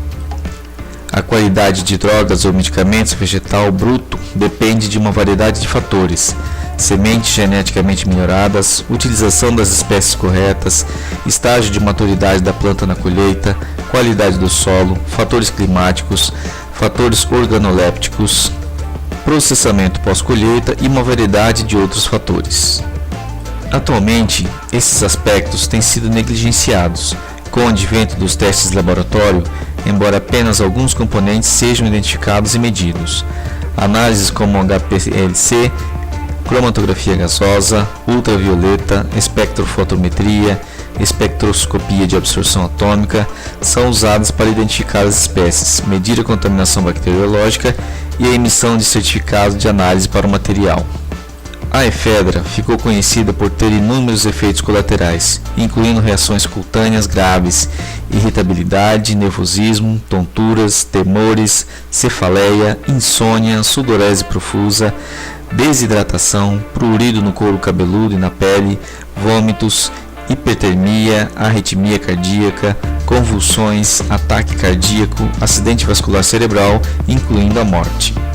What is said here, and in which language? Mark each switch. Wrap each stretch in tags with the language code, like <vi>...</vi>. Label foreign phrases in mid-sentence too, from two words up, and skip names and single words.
<pt>A qualidade de drogas ou medicamentos vegetal bruto depende de uma variedade de fatores: sementes geneticamente melhoradas, utilização das espécies corretas, estágio de maturidade da planta na colheita, qualidade do solo, fatores climáticos, fatores organolépticos, processamento pós-colheita e uma variedade de outros fatores. Atualmente, esses aspectos têm sido negligenciados, com o advento dos testes de laboratório, embora apenas alguns componentes sejam identificados e medidos. Análises como HPLC, cromatografia gasosa, ultravioleta, espectrofotometria, espectroscopia de absorção atômica são usadas para identificar as espécies, medir a contaminação bacteriológica e a emissão de certificado de análise para o material. A efedra ficou conhecida por ter inúmeros efeitos colaterais, incluindo reações cutâneas graves, irritabilidade, nervosismo, tonturas, temores, cefaleia, insônia, sudorese profusa, desidratação, prurido no couro cabeludo e na pele, vômitos, hipertermia, arritmia cardíaca, convulsões, ataque cardíaco, acidente vascular cerebral, incluindo a morte.</pt>